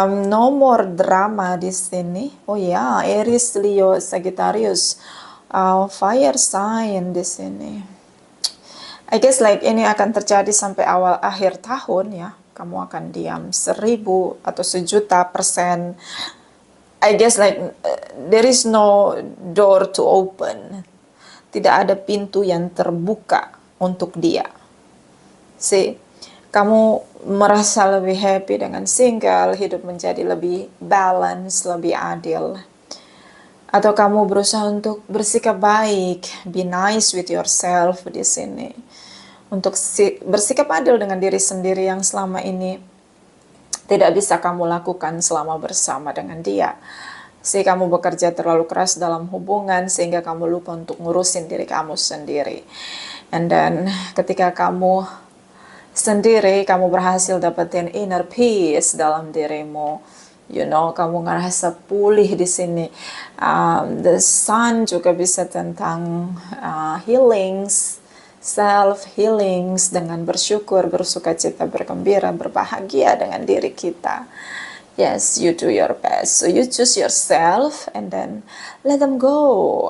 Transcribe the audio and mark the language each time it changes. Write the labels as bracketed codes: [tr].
[en] No more drama [id] di sini. [en] Oh ya, Aries, Leo, Sagittarius, fire sign di sini. I guess like [id] ini akan terjadi sampai awal akhir tahun ya. Kamu akan diam 1000 atau 1.000.000%. [en] I guess like there is no door to open. [id] Tidak ada pintu yang terbuka untuk dia. See, kamu merasa lebih happy dengan single, hidup menjadi lebih balance, lebih adil. Atau kamu berusaha untuk bersikap baik, [en] be nice with yourself [id] di sini. Untuk bersikap adil dengan diri sendiri yang selama ini tidak bisa kamu lakukan selama bersama dengan dia. Sehingga kamu bekerja terlalu keras dalam hubungan sehingga kamu lupa untuk ngurusin diri kamu sendiri. [en] And then [id] ketika kamu sendiri, kamu berhasil dapetin [en] inner peace [id] dalam dirimu. [en] You know, [id] kamu ngerasa pulih di sini. The sun juga bisa tentang healings, [en] self healings, [id] dengan bersyukur, bersuka cita, bergembira, berbahagia dengan diri kita. [en] Yes, you do your best. So you choose yourself and then let them go.